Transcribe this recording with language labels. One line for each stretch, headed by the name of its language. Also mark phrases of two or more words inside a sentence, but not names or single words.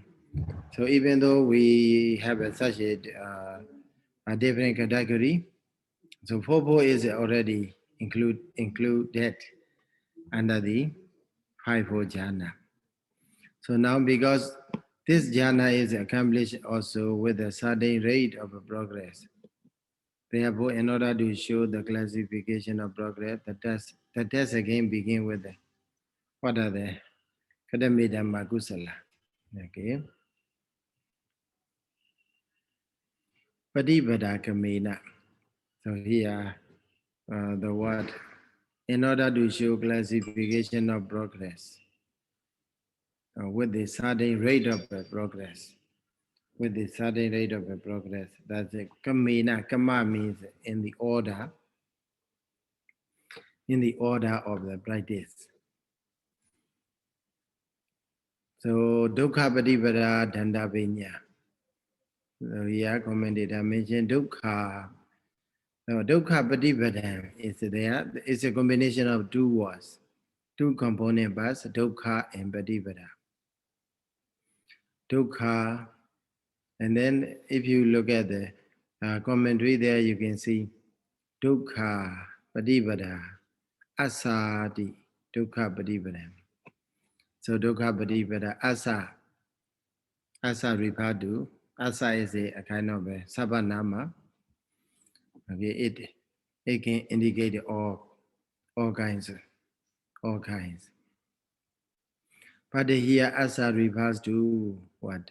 English: So even though we have such a different category, so four is already included under the five-fold jhana. So now because this jhana is accomplished also with a certain rate of progress, therefore in order to show the classification of progress, the test again begin with what are the
Pali: Abhidhamma Kusala. Okay. Paṭipadā kamena.
English: So here the word in order to show classification of progress with the certain rate of progress. With the certain rate of progress. That's it. Kamena. Kama means in the order of the practice.
Pali: So dukkha paṭipadā danda viññā.
English: So here commentator mentioned dukkha. So
Pali: dukkha paṭipadā
English: is there. It's a combination of two words, two component parts, dukkha and paṭipadā. Dukkha, and then if you look at the commentary there, you can see
Pali: dukkha paṭipadā asati dukkha paṭipadā.
English: So
Pali: dukkha paṭipadā asa
English: refer to asa is a kind of a sabanama. Okay, it can indicate all kinds. But here asa refers to what?